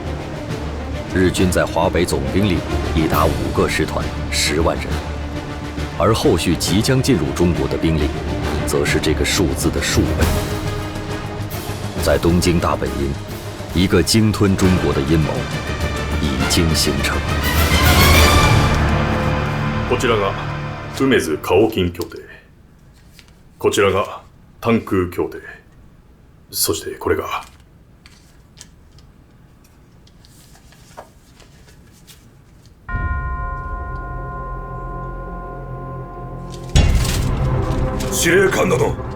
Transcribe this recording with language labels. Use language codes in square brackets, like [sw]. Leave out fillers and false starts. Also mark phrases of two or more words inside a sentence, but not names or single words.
[zh] 日军在华北总兵力已达5个师团，10万人，而后续即将进入中国的兵力，则是这个数字的数倍。在东京大本营，一个鲸吞中国的阴谋已经形成。 [ja] こちらが梅津河金協定、こちらが炭空協定、そしてこれが司令官殿。